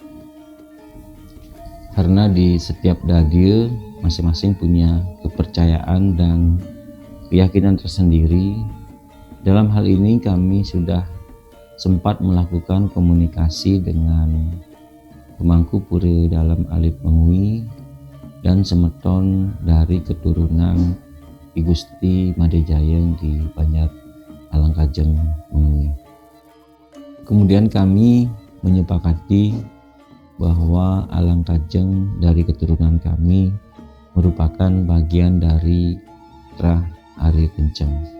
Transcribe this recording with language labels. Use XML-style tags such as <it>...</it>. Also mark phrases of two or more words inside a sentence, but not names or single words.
<id>Karena di setiap dadio masing-masing punya kepercayaan dan keyakinan tersendiri. Dalam hal ini kami sudah sempat melakukan komunikasi dengan pemangku pura dalam alit Mengui dan semeton dari keturunan I Gusti Madejayeng di Banjar Alang Kajeng Mengui. Kemudian kami menyepakati bahwa Alang Kajeng dari keturunan kami merupakan bagian dari Trah Ari Kenceng.</id>